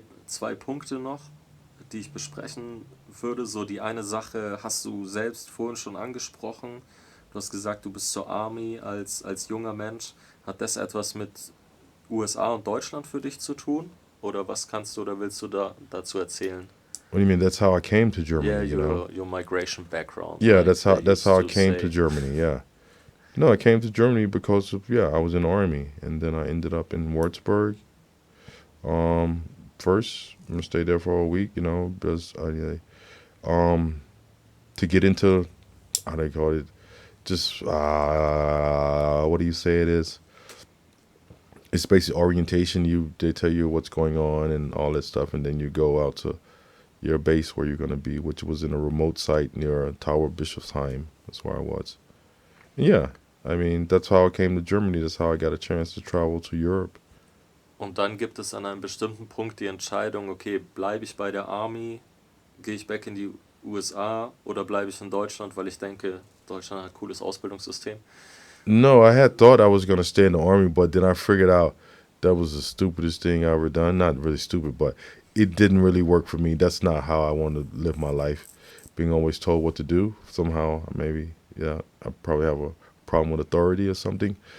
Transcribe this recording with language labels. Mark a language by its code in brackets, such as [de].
[de] Zwei Punkte noch, die ich besprechen würde. So die eine Sache hast du selbst vorhin schon angesprochen. Du hast gesagt, du bist zur Army als junger Mensch. Hat das etwas mit USA und Deutschland für dich zu tun? Oder was kannst du oder willst du dazu erzählen? [en] What do you mean? That's how I came to Germany. Yeah, you know? your migration background. Yeah, like that's how they I used came say. to Germany. Yeah. No, I came to Germany because of, I was in the army, and then I ended up in Würzburg. First, I'm gonna stay there for a week, because to get into, how they call it, just what do you say it is? It's basically orientation. They tell you what's going on and all that stuff, and then you go out to your base where you're gonna be, which was in a remote site near Tower Bischofsheim. That's where I was. And yeah, I mean, that's how I came to Germany. That's how I got a chance to travel to Europe. [de] Und dann gibt es an einem bestimmten Punkt die Entscheidung, okay, bleibe ich bei der Army, gehe ich back in die USA oder bleibe ich in Deutschland, weil ich denke, Deutschland hat ein cooles Ausbildungssystem. [en] No, I had thought I was going to stay in the army, but then I figured out that was the stupidest thing I ever done. Not really stupid, but it didn't really work for me. That's not how I want to live my life. Being always told what to do, somehow, maybe, I probably have a problem with authority or something.